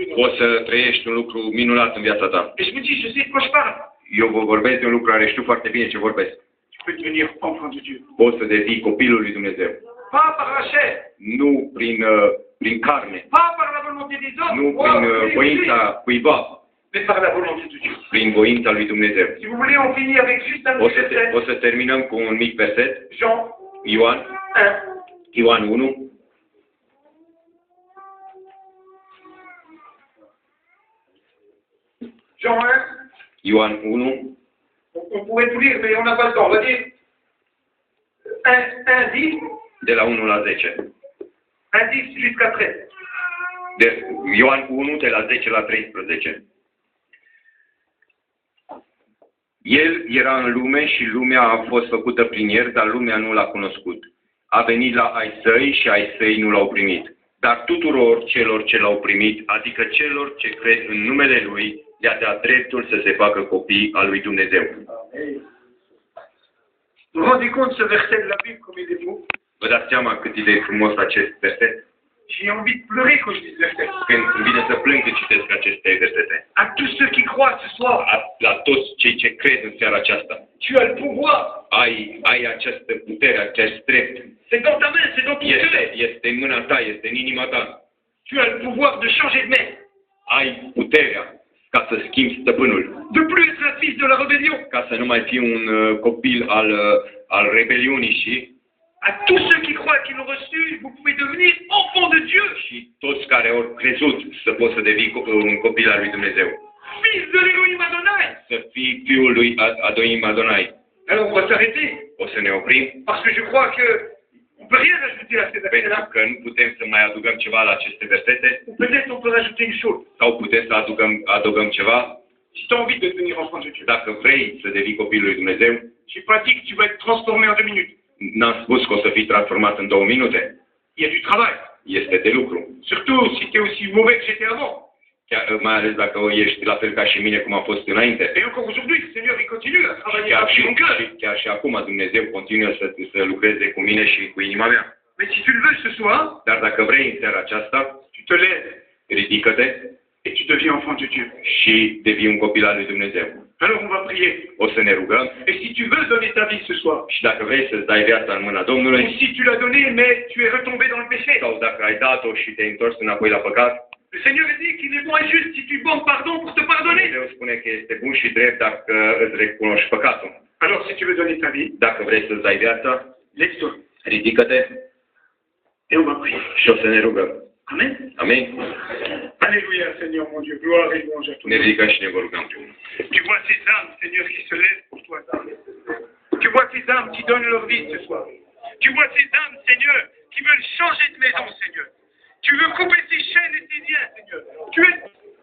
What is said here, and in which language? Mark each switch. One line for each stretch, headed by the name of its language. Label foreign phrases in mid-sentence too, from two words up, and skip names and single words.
French: dans ta vie.
Romanian: poți să trăiești un lucru minunat în viața ta.
French: Et je me dis, je sais de quoi je parle.
Romanian: Eu vă vorbesc de un lucru care știu foarte bine ce vorbesc.
French: Tu peux devenir enfant de Dieu.
Romanian: Poți să devii copilul lui Dumnezeu.
French: Pas par la chair.
Romanian: Nu prin carne,
French: Pas par la volonté des hommes.
Romanian: nu
French: Oh,
Romanian: prin
French: oui, oui,
Romanian: voința cuiva,
French: mais par la volonté de Dieu.
Romanian: prin voința lui Dumnezeu.
French: Si vous voulez, on finit avec juste un petit verset.
Romanian: O să terminăm cu un mic verset.
French: Jean
Romanian: Ioan 1.
French: Jean 1.
Romanian: Ioan 1.
French: On pourrait tout lire, mais on n'a pas le temps. On va dire 1, 10,
Romanian: De la 1 la 10.
French: 1, 10 jusqu'à 13.
Romanian: Ioan 1 de la 10 la 13. El era în lume și lumea a fost făcută prin el, dar lumea nu l-a cunoscut. A venit la ai săi și ai săi nu l-au primit. Dar tuturor celor ce l-au primit, adică celor ce cred în numele Lui, le-a dat dreptul să se facă copii al lui Dumnezeu.
French: Vous vous rendez compte ce verset de la Bible comme il est beau?
Romanian: Vă dați seama cât e de frumos acest verset?
French: J'ai envie de pleurer quand je lis ce verset.
Romanian: Când îmi vine să plâng când citesc aceste versete.
French: À tous ceux qui croient ce soir,
Romanian: La toți cei ce cred în seara aceasta.
French: tu as le pouvoir.
Romanian: Ai această putere, acest drept.
French: C'est dans ta main, c'est dans ton cœur.
Romanian: Este în mâna ta, este în inima ta.
French: Tu as le pouvoir de changer de maître.
Romanian: Ai puterea ca să schimbi stăpânul.
French: De plus être un fils de la rébellion.
Romanian: Ca să nu mai fii un copil al rebeliunii și
French: À tous ceux qui croient qu'ils l'ont reçu, vous pouvez devenir enfant de Dieu.
Romanian: și toți care au crezut să poți să devii un copil al lui Dumnezeu.
French: Fils de l'Élohim Adonai.
Romanian: Să fii fiul lui Adonim Adonai.
French: Alors on va s'arrêter.
Romanian: O să ne oprim,
French: Parce que je crois que on peut rien ajouter à ces
Romanian: pentru
French: versets-là.
Romanian: că nu putem să mai adugăm ceva la aceste versete,
French: Ou peut-être on peut rajouter une chose.
Romanian: sau putem să adugăm ceva.
French: Si tu as envie de devenir enfant de Dieu.
Romanian: Dacă vrei să devii copilul lui Dumnezeu,
French: J'ai pas dit que tu vas être transformé en 2 minutes.
Romanian: n-am spus că o să fii transformat în 2 minute.
French: Il y a du travail.
Romanian: Este de lucru.
French: Surtout si tu es aussi mauvais que j'étais avant.
Romanian: Mai ales dacă ești la fel ca și mine cum a fost înainte.
French: Et encore aujourd'hui, le Seigneur, il continue à travailler
Romanian: Chiar
French: sur mon cœur.
Romanian: chiar și acum Dumnezeu continuă să lucreze cu mine și cu inima mea.
French: Mais si tu le veux ce soir,
Romanian: Dar dacă vrei în seara aceasta,
French: tu te lèves
Romanian: ridică-te
French: et tu deviens enfant de Dieu.
Romanian: și devii un copil al lui Dumnezeu.
French: Alors on va prier.
Romanian: O să ne rugăm
French: Et si tu veux donner ta vie ce soir,
Romanian: și dacă vrei să-ți dai viața în mâna
French: ou
Romanian: Domnului,
French: si tu l'as donné mais tu es retombé dans le péché,
Romanian: sau dacă ai dat-o și te-ai întors înapoi la păcat,
French: le Seigneur a dit qu'il est bon et juste si tu demandes pardon pour te pardonner.
Romanian: Dumnezeu spune că este bun și drept dacă îți recunoști păcatul.
French: Alors si tu veux donner ta vie,
Romanian: Dacă vrei să-ți dai viața,
French: lève-toi.
Romanian: ridică-te
French: Et on va prier.
Romanian: și o să ne rugăm.
French: Amen.
Romanian: Amin?
French: Alléluia, Seigneur mon Dieu. Gloire et louange à toi.
Romanian: Ne ridicăm și ne vă rugăm împreună.
French: Tu vois ces âmes, Seigneur, qui se lèvent pour toi. Tu vois ces âmes qui donnent leur vie ce soir. Tu vois ces âmes, Seigneur, qui veulent changer de maison, Seigneur. Tu veux couper ces chaînes et ces liens, Seigneur. Tu es